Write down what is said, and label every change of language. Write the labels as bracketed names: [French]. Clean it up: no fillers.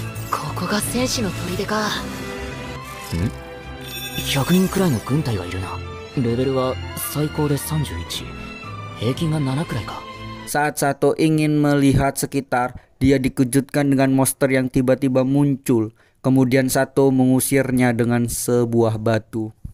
[Japanese] Koko ga senshi no砦か。 100人くらいの軍隊がいるな。レベルは最高で31。平均が7くらいか。 [Indonesian] Saat Sato ingin melihat sekitar, dia dikejutkan dengan monster yang tiba-tiba muncul. Kemudian Sato mengusirnya dengan sebuah batu.